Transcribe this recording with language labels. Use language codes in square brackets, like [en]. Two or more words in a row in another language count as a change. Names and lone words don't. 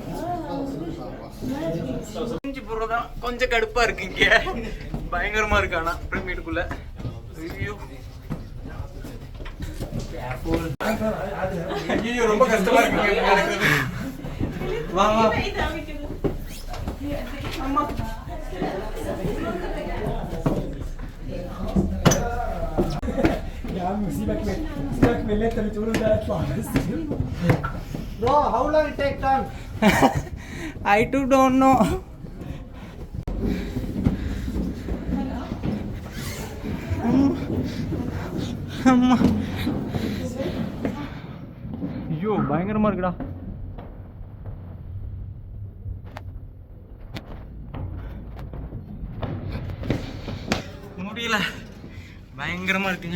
[ta] கொஞ்சம் கடுப்பா இருக்கு இங்க, பயங்கரமா இருக்கு. ஆனா பிரமிடுக்குள்ள ஐயோ ரொம்ப கஷ்டமா இருக்கு. வா வா அம்மா. [ar] سيبك من اللي انت بتقوله ده، اطلع بس. [en] Bro, how long it take time? I too don't know. [ta] அம்மா ஐயோ பயங்கரமா இருக்குடா. முடியல, பயங்கரமா இருக்குங்க.